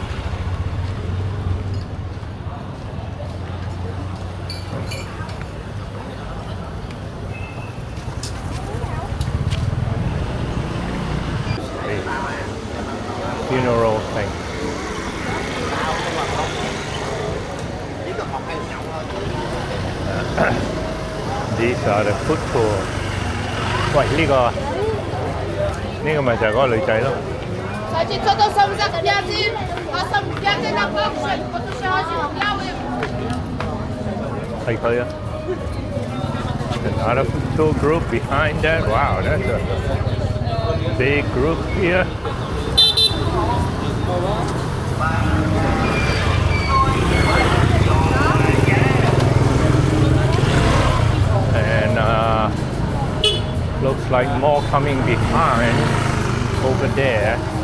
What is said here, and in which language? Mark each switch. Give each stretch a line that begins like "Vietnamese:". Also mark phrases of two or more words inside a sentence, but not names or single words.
English: Funeral thing. These are the food tour.
Cantonese: 喂，呢個咪就係嗰個女仔咯。係佢啊。
English: Another food tour group behind that. Wow, that's a big group here. And looks like more coming behind over there.